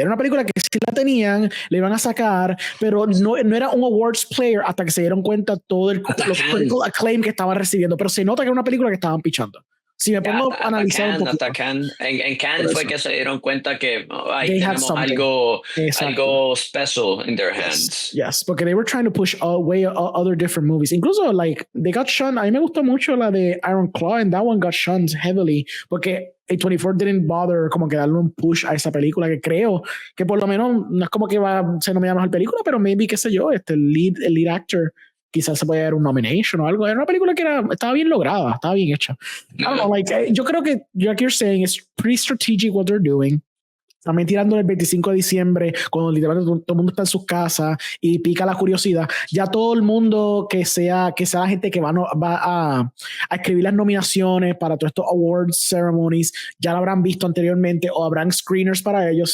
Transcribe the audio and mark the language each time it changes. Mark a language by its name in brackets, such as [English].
[Spanish] Era una película que sí la tenían, le iban a sacar, pero no era un awards player hasta que se dieron cuenta todo los critical acclaim que estaban recibiendo. Pero se nota que era una película que estaban pichando. Si me pongo a analizar un poquito. En Cannes fue que se dieron cuenta que ahí tenemos algo [English] special in their hands. Yes, porque they were trying to push away other different movies. Incluso, like, they got shunned. [Spanish] A mí me gustó mucho la de Iron Claw, [English] and that one got shunned heavily, porque A24 didn't bother [Spanish] como que darle un push a esa película, que creo que por lo menos no es como que va a ser nominada mejor película, pero maybe, qué sé yo, el lead actor quizás se puede dar un nomination o algo. Era una película que estaba bien lograda, estaba bien hecha. [English] I don't know, like, [Spanish] yo creo que, [English] like you're saying, it's pretty strategic what they're doing. [Spanish] También tirando el 25 de diciembre, cuando literalmente todo el mundo está en sus casas y pica la curiosidad, ya todo el mundo que sea la gente que va a escribir las nominaciones para todos estos awards ceremonies, ya lo habrán visto anteriormente o habrán screeners para ellos.